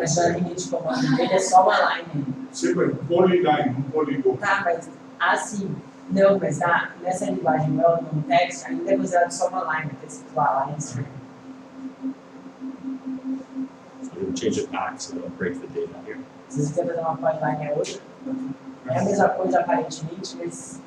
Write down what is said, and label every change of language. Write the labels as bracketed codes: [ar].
[pt] Mas a linha de comando dele é só uma line. Sempre polyline, polígono. Tá, mas assim, não, mas nessa linguagem well-known text ainda é considerado só uma line, porque se falar line string. [en] So I'm going to change it back so it'll break the data here. [pt] Se você quer fazer uma polyline é outra. É a mesma coisa aparentemente, mas.